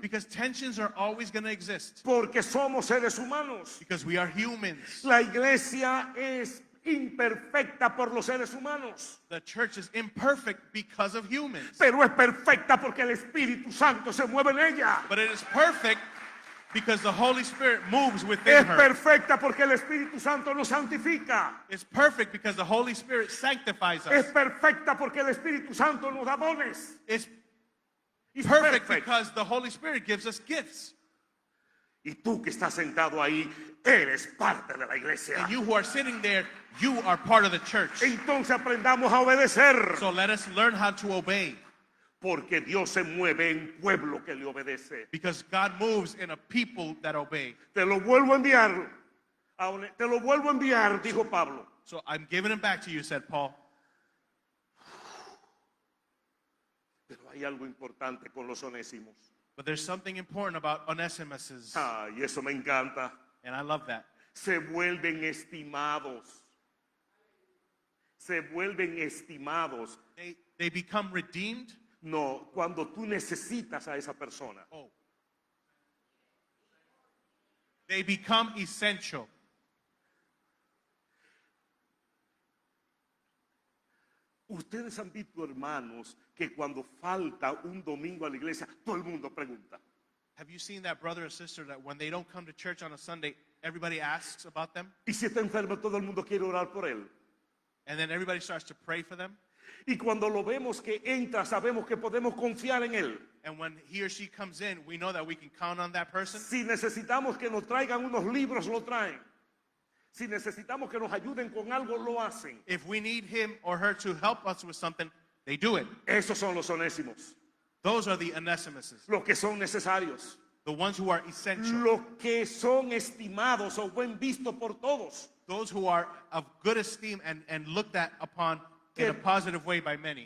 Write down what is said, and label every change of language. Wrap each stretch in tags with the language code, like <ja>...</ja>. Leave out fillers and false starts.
<en>Because tensions are always going to exist.</en> <es>Porque somos seres humanos.</es> <en>Because we are humans.</en> <es>La iglesia es imperfecta por los seres humanos.</es> <en>The church is imperfect because of humans.</en> <es>Pero es perfecta porque el Espíritu Santo se mueve en ella.</es> <en>But it is perfect because the Holy Spirit moves</en> <es>Es</es> <en>within her.</en> <es>perfecta porque el Espíritu Santo nos santifica.</es> <en>It's perfect because the Holy Spirit sanctifies</en> <es>Es</es> <en>us.</en> <es>perfecta porque el Espíritu Santo nos da dones.</es> <en>It's It's perfect perfect. because the Holy Spirit gives us gifts.</en> <es>Y tú que estás sentado ahí, eres parte de la iglesia.</es> <en>And you who are sitting there, you are part of the church.</en> <es>Entonces aprendamos a obedecer.</es> <en>So let us learn how to obey.</en> <es>Porque Dios se mueve en pueblo que le obedece.</es> <en>Because God moves in a people that obey.</en> <es>Te lo vuelvo a enviar. Te lo vuelvo a enviar, dijo Pablo.</es> <en>So I'm giving it back to you, said Paul.</en> <es>Pero hay algo importante con los onésimos.</es> <en>But there's something important about Onesimus,</en> <es>Y eso me encanta.</es> <en>and I love that.</en> <es>Se vuelven estimados. Se vuelven estimados.</es> <en>They become redeemed.</en> <es>No, cuando tú necesitas a esa persona. Oh.</es> <en>They become essential.</en> <es>Ustedes han visto, hermanos, que cuando falta un domingo a la iglesia, todo el mundo pregunta.</es> <en>Have you seen that brother or sister that when they don't come to church on a Sunday, everybody asks about them?</en> <es>Y si está enfermo, todo el mundo quiere orar por él.</es> <en>And then everybody starts to pray for them?</en> <es>Y cuando lo vemos que entra, sabemos que podemos confiar en él.</es> <en>And when he or she comes in, we know that we can count on that person.</en> <es>Si necesitamos que nos traigan unos libros, lo traen. Si necesitamos que nos ayuden con algo, lo hacen.</es> <en>If we need him or her to help us with something, they do it.</en> <es>Esos son los onésimos,</es> <en>Those are the Onesimuses,</en> <es>los que son necesarios,</es> <en>the ones who are essential,</en> <es>los que son estimados o buen visto por todos.</es> <en>those who are of good esteem and looked at upon in a positive way by many.</en>